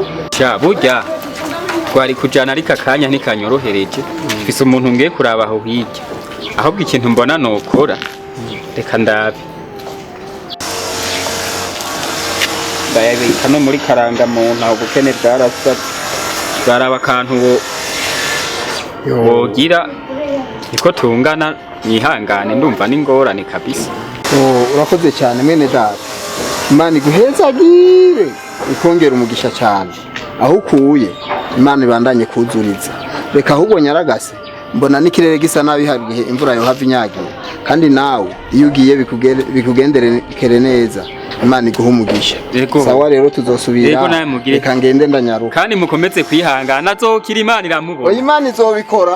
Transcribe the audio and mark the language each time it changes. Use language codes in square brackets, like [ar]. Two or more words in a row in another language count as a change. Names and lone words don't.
[rn] cya burya twari kujana ariko akanya ntikanyorohereje mfise umuntu ngiye kuraba aho hirya ahubwo ikintu mbona nokora reka ndabe ndayabika no muri karanga muntu aho bukene bwarasa baraba akantu wogira niko tungana nyihangane ndumva n'ingorane kabisa urakoze cyane mwene data Imana iguhezagire ikongera umugisha cyane aho ukuye Imana ibandanye kuzuriza reka ahubwo nyaragase mbona n'ikirere gisa nabi hagihe imvura yo hava inyagiye kandi nawe iyo ugiye bikugendere neza Imana iguha umugisha sawa rero tuzosubira reka ngende ndanyaruka kandi mukomeze kwihangana azokira Imana iramubona oya Imana izobikora